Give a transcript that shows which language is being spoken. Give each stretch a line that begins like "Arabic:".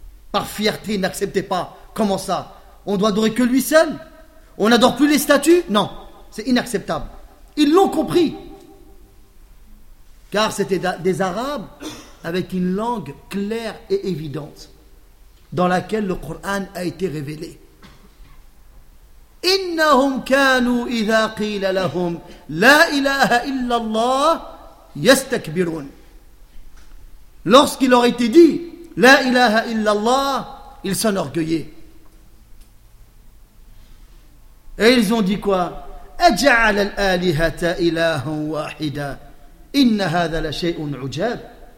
French: Par fierté, ils n'acceptaient pas. Comment ça? On doit adorer que lui seul? On n'adore plus les statues? Non, c'est inacceptable. Ils l'ont compris. Car c'était des Arabes avec une langue claire et évidente dans laquelle le Coran a été révélé.
Arabic: إنهم كانوا إذا قيل لهم لا إله إلا الله يستكبرون.
French: Lorsqu'il leur était dit
Arabic: لا إله إلا الله,
French: ils s'enorgueillaient. Et ils ont dit quoi?
Arabic: أجعل الآلهة إلها واحدة. إن هذا لشيء عجاب.